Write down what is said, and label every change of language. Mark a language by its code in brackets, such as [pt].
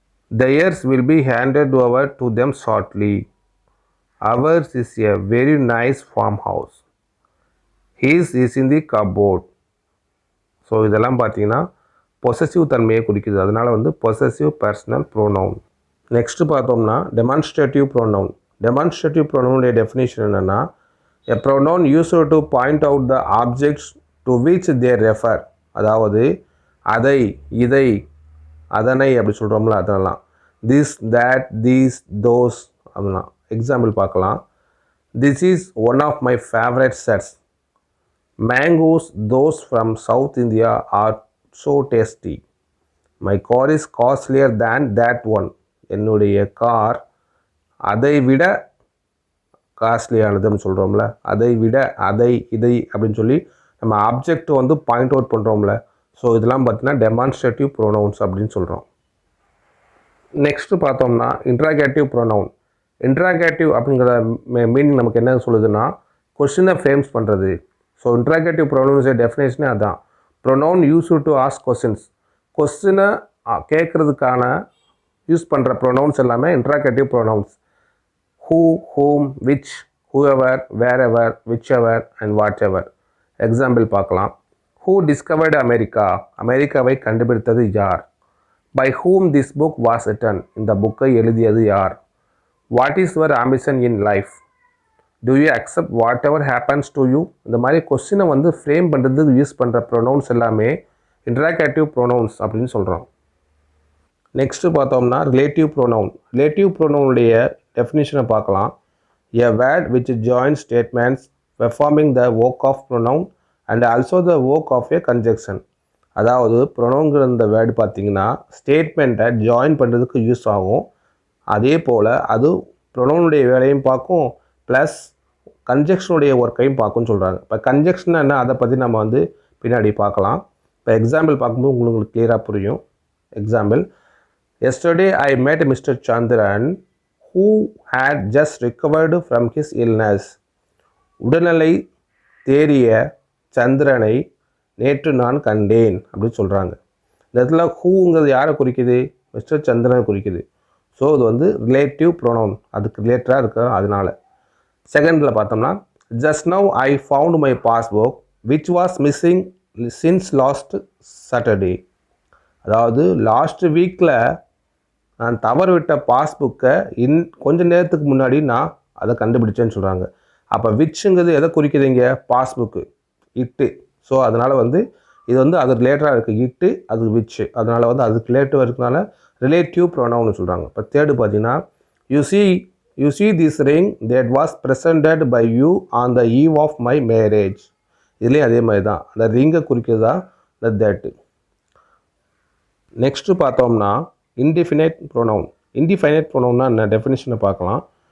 [en] theirs will be handed over to them shortly. Ours is a very nice farmhouse. His is in the cupboard. [ta] So இதெல்லாம் பார்த்தீங்கன்னா possessive தன்மையை குறிக்குது. அதனால் வந்து possessive personal pronoun. Next பார்த்தோம்னா demonstrative pronoun. Demonstrative ப்ரோனவுனுடைய definition என்னென்னா [en] A pronoun use to point out the objects to which they refer. [ta] அதாவது அதை, இதை, அதனை அப்படி சொல்கிறோம்ல, அதெல்லாம் திஸ், தேட், தீஸ், தோஸ் அப்படின்னா. எக்ஸாம்பிள் பார்க்கலாம். [en] This is one of my favourite sets. Mangoes, those from South India, are so tasty. My car is costlier than that one. [ta] என்னுடைய கார் அதை விட காஸ்ட்லியானதுன்னு சொல்கிறோம்ல, அதை விட, அதை, இதை அப்படின்னு சொல்லி நம்ம ஆப்ஜெக்ட் வந்து பாயிண்ட் அவுட் பண்ணுறோம்ல. ஸோ இதெல்லாம் பார்த்தீங்கன்னா டெமான்ஸ்ட்ரேட்டிவ் ப்ரோனவுன்ஸ் அப்படின்னு சொல்கிறோம். நெக்ஸ்ட்டு பார்த்தோம்னா இன்ட்ராகேட்டிவ் ப்ரோனவுன். இன்ட்ராகேட்டிவ் அப்படிங்கிற மீனிங் நமக்கு என்ன சொல்லுதுன்னா கொஸ்டினை ஃப்ரேம்ஸ் பண்ணுறது. ஸோ இன்ட்ராகேட்டிவ் ப்ரோனவுன்ஸோட டெஃபினேஷனே அதுதான். [en] Pronoun use to ask questions. [ta] கொஸ்டினை கேட்குறதுக்கான யூஸ் பண்ணுற ப்ரோனவுன்ஸ் எல்லாமே interrogative pronouns. [en] Who, whom, which, whoever, wherever, whichever and whatever. [ta] Example பார்க்கலாம். [en] Who discovered America. [ta] அமெரிக்காவை கண்டுபிடித்தது யார்? [en] By whom this book was written. [ta] இந்த புக்கை எழுதியது யார்? [en] What is your ambition in life? Do you accept whatever happens to you? [ta] இந்த மாதிரி கொஸ்டினை வந்து ஃப்ரேம் பண்ணுறதுக்கு யூஸ் பண்ணுற ப்ரொனவுன்ஸ் எல்லாமே இன்ட்ராகேட்டிவ் ப்ரொனவுன்ஸ் அப்படின்னு சொல்கிறோம். நெக்ஸ்ட்டு பார்த்தோம்னா ரிலேட்டிவ் ப்ரொனவுன். ரிலேட்டிவ் ப்ரொனவுனுடைய டெஃபினிஷனை பார்க்கலாம். [en] A word which join statements performing the work of pronoun and also the work of a conjunction. [ta] அதாவது ப்ரொனவுங்கிற இந்த வேர்டு பார்த்திங்கன்னா ஸ்டேட்மெண்ட்டை ஜாயின் பண்ணுறதுக்கு யூஸ் ஆகும். அதே போல் அது ப்ரொனவுனுடைய வேலையும் பார்க்கும், ப்ளஸ் கன்ஜெக்ஷனுடைய ஒர்க்கையும் பார்க்குன்னு சொல்கிறாங்க. இப்போ கன்ஜெக்ஷன் என்ன, அதை பற்றி நம்ம வந்து பின்னாடி பார்க்கலாம். இப்போ எக்ஸாம்பிள் பார்க்கும்போது உங்களுக்கு கிளியராக புரியும். [en] Example, yesterday I met mister Chandran who had just recovered from his illness. [ta] உடல்நிலை தேறிய சந்திரனை நேற்று நான் கண்டேன் அப்படின்னு சொல்கிறாங்க. இந்த இடத்துல ஹூங்கிறது யாரை குறிக்குது? மிஸ்டர் சந்திரனை குறிக்குது. ஸோ இது வந்து ரிலேட்டிவ் ப்ரோனவுன், அதுக்கு ரிலேட்டடாக இருக்கு. அதனால செகண்டில் பார்த்தோம்னா [en] Just now I found my passbook which was missing since last Saturday. [ta] அதாவது லாஸ்ட் வீக்கில் நான் தவறு விட்ட பாஸ்புக்கை கொஞ்சம் நேரத்துக்கு முன்னாடி நான் அதை கண்டுபிடிச்சேன்னு சொல்கிறாங்க. அப்போ விச்சுங்கிறது எதை குறிக்குதுங்க? பாஸ்புக்கு, இட்டு. ஸோ அதனால் வந்து இது வந்து அது ரிலேட்டடாக இருக்குது. இட்டு அது விச்சு, அதனால் வந்து அதுக்கு ரிலேட்டிவ் இருக்கிறதுனால ரிலேட்டிவ் ப்ரோனவுன்னு சொல்கிறாங்க. இப்போ தேர்டு பார்த்தீங்கன்னா [en] You see this ring that was presented by you on the eve of my marriage. [ta] இதுலேயும் அதே மாதிரி தான், அந்த ரிங்கை குறிக்கிறதா இந்த தேட்டு. நெக்ஸ்ட்டு பார்த்தோம்னா இன்டிஃபினைட் ப்ரோனவுன். இன்டிஃபைனைட் ப்ரோனவுன்னா என்ன டெஃபினிஷனை பார்க்கலாம்.